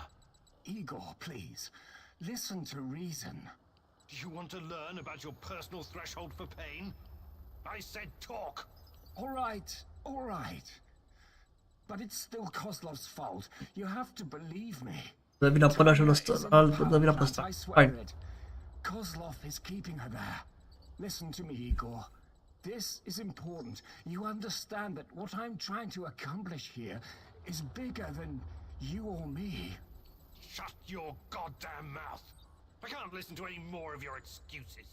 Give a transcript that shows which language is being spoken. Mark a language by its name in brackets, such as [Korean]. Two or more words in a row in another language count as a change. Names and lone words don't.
[English] Igor, please. Listen to reason. Do you want to learn about your personal threshold for pain? I said talk! All right. But it's still Kozlov's fault. You have to believe me. [Romanian] Dă vina pe ăla și dă vina pe ăsta. [English] Fine. Kozlov is keeping her there. Listen to me, Igor. This is important. You understand that what I'm trying to accomplish here is bigger than you or me. Shut your goddamn mouth! I can't listen to any more of your excuses.